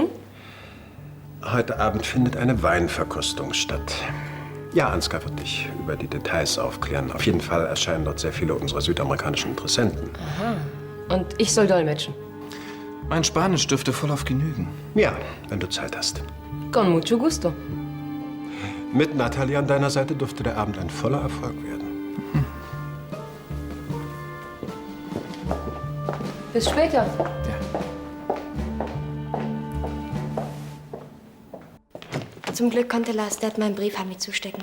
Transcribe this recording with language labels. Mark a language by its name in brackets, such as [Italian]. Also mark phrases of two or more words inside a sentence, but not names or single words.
[German] Heute Abend findet eine Weinverkostung statt. Ja, Ansgar wird dich über die Details aufklären. Auf jeden Fall erscheinen dort sehr viele unserer südamerikanischen Interessenten. Aha. Und ich soll dolmetschen. Mein Spanisch dürfte voll auf genügen. Ja, wenn du Zeit hast. [Spanish] Con mucho gusto. [German] Mit Nathalie an deiner Seite dürfte der Abend ein voller Erfolg werden. Bis später. Zum Glück konnte Lars Dad meinen Brief an mich zustecken.